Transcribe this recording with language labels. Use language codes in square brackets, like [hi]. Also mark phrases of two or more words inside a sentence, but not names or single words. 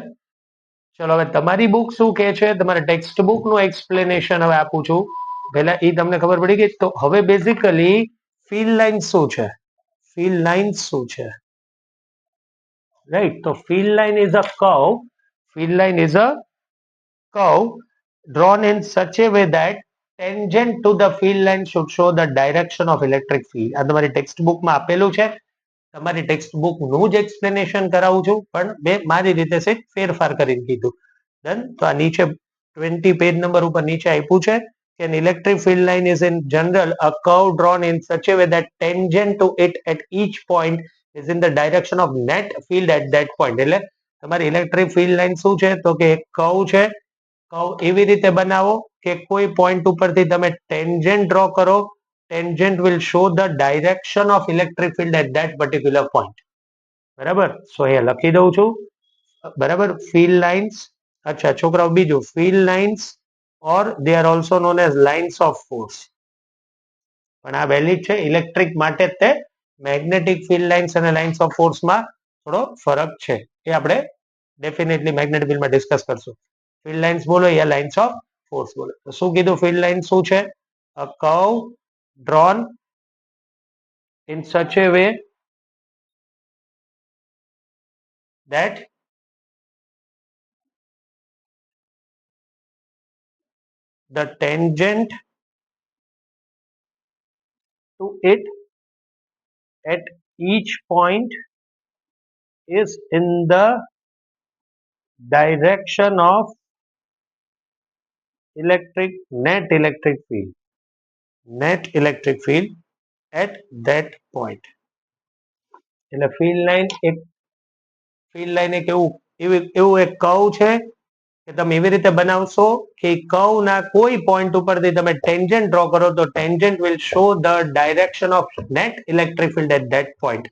[gu] ચલો હવે તમારી બુક શું કહે છે, તમારે ટેક્સ્ટ બુકનું એક્સપ્લેનેશન હવે આપું છું. પહેલા એ તમને ખબર પડી ગઈ. તો હવે બેઝિકલી [en] field line [gu] શું છે? [en] field line [gu] શું છે? રાઈટ. [en] તો field line is a curve. field line is a curve drawn in such a way that tangent to the field line should show the direction of electric field. [gu] આ તમારી [en] text book [gu] આપેલું છે. તમારી [en] text book [gu] જ એક્સપ્લેનેશન કરાવું છું, પણ મેં મારી રીતે છે ફેરફાર કરીને કીધું. ડન. તો આ નીચે 20 પેજ નંબર ઉપર નીચે આપ્યું છે કે [en] an electric field line is in general a curve drawn in such a way that tangent to it at each point is in the direction of net field at that point. [gu] એટલે તમારી [en] electric field line [gu] શું છે? તો કે એક કર્વ છે. કર્વ એવી રીતે બનાવો કે કોઈ પોઈન્ટ ઉપરથી તમે [en] tangent draw [gu] કરો. [en] tangent will show the direction of electric field at that particular point. [gu] બરાબર? સો અહીંયા લખી દઉં છું. બરાબર. [en] field lines. [gu] અચ્છા છોકરાઓ, બીજું [en] field lines or they are also known as lines of force. [gu] પણ આ વેલિડ છે ઇલેક્ટ્રિક માટે. તે [en] magnetic field lines [gu] અને [en] lines of force [gu] થોડો ફરક છે. એ આપણે ડેફિનેટલી [en] magnetic field [gu] ડિસ્કસ કરશું. [en] field lines [gu] બોલો યા [en] lines of force [gu] બોલો. તો શું કીધું [en] field line [gu] શું છે? [en] a curve drawn in such a way that the tangent to it at each point is in the direction of net electric field at that point. [gu] એટલે [en] field line [gu] એક એવું એક કર્વ છે કે તમે એવી રીતે બનાવશો કે કર્વ ના કોઈ પોઈન્ટ ઉપરથી તમે [en] tangent draw [gu] કરો તો [en] tangent will show the direction of net electric field at that point.